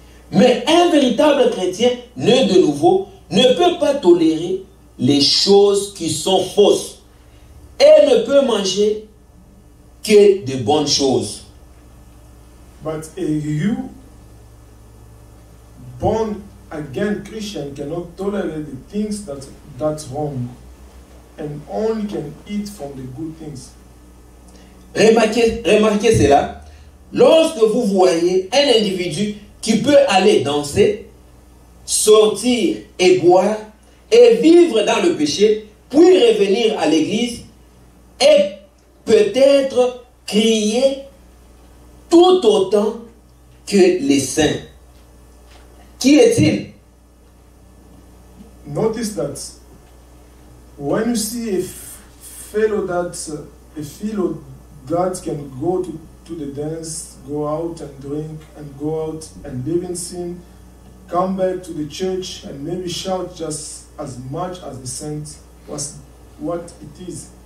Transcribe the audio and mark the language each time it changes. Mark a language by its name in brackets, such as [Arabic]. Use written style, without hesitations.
[French] Mais un véritable chrétien, né de nouveau, ne peut pas tolérer les choses qui sont fausses et ne peut manger que de bonnes choses. [English] But you, born again Christian, cannot tolerate the things that's wrong, and only can eat from the good things. [French] Remarquez cela. Lorsque vous voyez un individu qui peut aller danser, sortir et boire et vivre dans le péché, puis revenir à l'église et peut-être crier tout autant que les saints. Qui est-il? [English] Notice that when you see a fellow that's a fellow that can go to the dance, go out and drink, and go out and live in sin, come back to the church and maybe shout just as much as the saints was what it is.